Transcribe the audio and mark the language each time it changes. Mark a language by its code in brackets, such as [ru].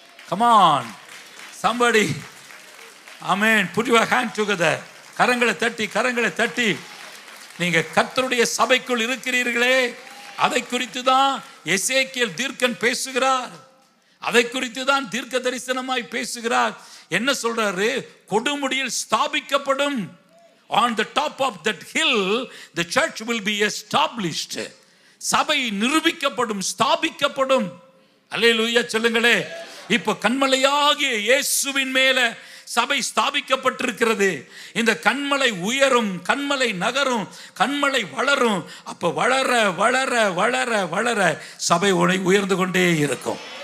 [en] Come on somebody. Amen. Put your hand together. [ta] கரங்களை தட்டி நீங்க கர்த்தருடைய சபைக்குள் இருக்கிறீர்களே, அதை குறித்து தான் எசேக்கியேல் தீர்க்கன் பேசுகிறார். அதை குறித்து தான் தீர்க்க தரிசனமாய் பேசுகிறார். என்ன சொல்றாரு? கொடுமுடியில் ஸ்தாபிக்கப்படும். [en] On the top of that hill the church will be established. [ta] சபை நிரூபிக்கப்படும், ஸ்தாபிக்கப்படும். அல்லேலூயா சொல்லுங்களே. இப்போ கன்மலையாகிய இயேசுவின் மேல சபை ஸ்தாபிக்கப்பட்டிருக்கிறது. இந்த கன்மலை உயரும், கன்மலை நகரும், கன்மலை வளரும். அப்ப வளர வளர வளர வளர சபை உயர்ந்து கொண்டே இருக்கும்.